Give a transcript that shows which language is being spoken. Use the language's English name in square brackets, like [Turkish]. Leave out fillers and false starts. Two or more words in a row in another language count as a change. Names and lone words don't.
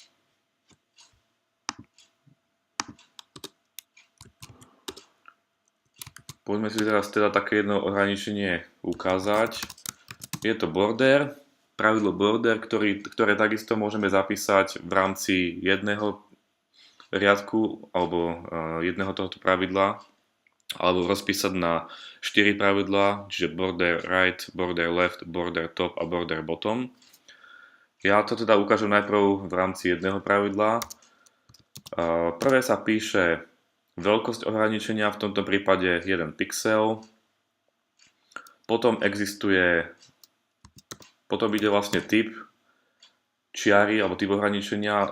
[Slovak] Poďme si teraz také jedno ohraničenie ukázať. Je to border, pravidlo border, ktoré takisto môžeme zapísať v rámci jedného riadku alebo jedného tohoto pravidla, alebo rozpísať na 4 pravidlá, čiže [English] border right, border left, border top [Slovak] a [English] border bottom. [Slovak] Ja to teda ukážem najprv v rámci jedného pravidla. Prvé sa píše veľkosť ohraničenia, v tomto prípade 1 pixel. Potom ide vlastne typ čiary alebo typ ohraničenia.